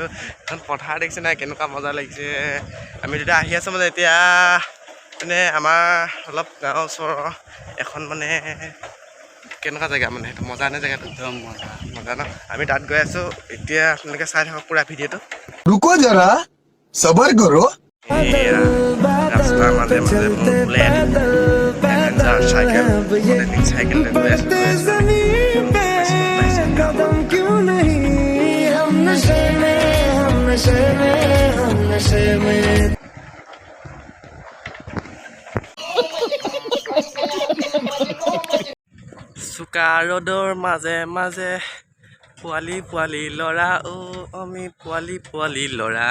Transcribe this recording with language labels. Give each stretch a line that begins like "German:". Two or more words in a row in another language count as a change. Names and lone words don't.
Assamese: এখন পথাৰ দেখিছে নাই, কেনেকুৱা মজা লাগিছে। আমি দুটা আহি আছোঁ মানে এতিয়া মানে আমাৰ অলপ গাঁৱৰ ওচৰৰ এখন মানে কেনেকুৱা জেগা মানে সেইটো মজা নে জেগাটো? একদম মজা ন? আমি তাত গৈ আছোঁ এতিয়া। আপোনালোকে চাই থাকক পুৰা ভিডিঅ'টো।
Hindi: रुको जरा सबर करो।
Assamese: ৰাস্তাৰ মাজে মাজে চাইকেল লৈ আছোঁ। চোকা ৰ'দৰ মাজে মাজে পোৱালি ল'ৰা, আমি পোৱালি ল'ৰা।